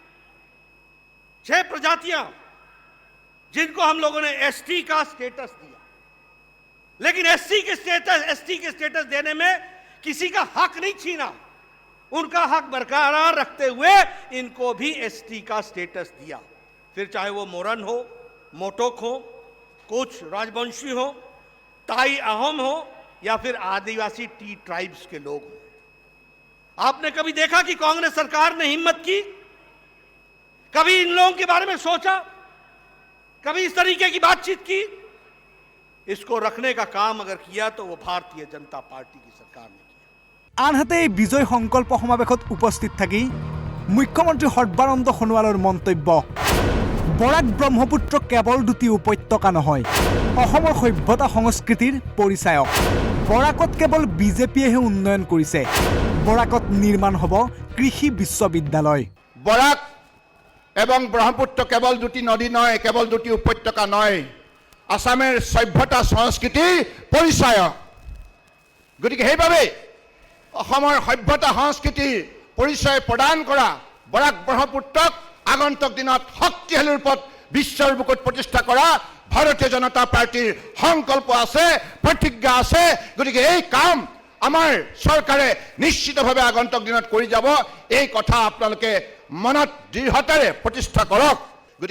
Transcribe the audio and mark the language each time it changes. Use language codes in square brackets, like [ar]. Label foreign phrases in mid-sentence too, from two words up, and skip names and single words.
[hi] 6 प्रजातियां जिनको हम लोगों ने एसटी का स्टेटस दिया लेकिन एसटी के स्टेटस देने में किसी का हक नहीं छीना उनका हक बरकरार रखते हुए इनको भी एसटी का स्टेटस दिया फिर चाहे वो मोरन हो मोटोक हो कुछ राजवंशी हो ताई अहोम हो या फिर आदिवासी [en] tea tribes [hi] के लोग हो आपने कभी देखा कि कांग्रेस सरकार ने हिम्मत की कभी इन लोगों के बारे में सोचा कभी इस तरीके की बातचीत की इसको रखने का काम अगर किया तो वो भारतीय जनता पार्टी की सरकार ने किया [as] আনহাতে এই বিজয় সংকল্প সমাৱেশত উপস্থিত থাকি মুখ্যমন্ত্ৰী সৰ্বানন্দ সোণোৱালৰ মন্তব্য বৰাক ব্ৰহ্মপুত্ৰ কেৱল দুটি উপত্যকা নহয় অসমৰ সভ্যতা সংস্কৃতিৰ পৰিচায়ক বৰাকত কেৱল বিজেপিয়েহে উন্নয়ন কৰিছে বৰাকত নিৰ্মাণ হ'ব কৃষি বিশ্ববিদ্যালয় [bn] বৰাক এবং ব্রহ্মপুত্র কেবল দুটি নদী নয় কেবল দুটি উপত্যকা নয় আসামের সভ্যতা সংস্কৃতি পরিচয়ক [as] গতিকে সেইভাবে অসমৰ সভ্যতা সংস্কৃতিৰ পৰিচয় প্ৰদান কৰা বৰাক ব্ৰহ্মপুত্ৰক আগন্তুক দিনত শক্তিশালী ৰূপত বিশ্বৰ বুকুত প্ৰতিষ্ঠা কৰা ভাৰতীয় জনতা পাৰ্টিৰ সংকল্প আছে প্ৰতিজ্ঞা আছে গতিকে এই কাম আমাৰ চৰকাৰে নিশ্চিতভাৱে আগন্তুক দিনত কৰি যাব এই কথা আপোনালোকে মনত দৃঢ়তাৰে প্ৰতিষ্ঠা কৰক গতিকে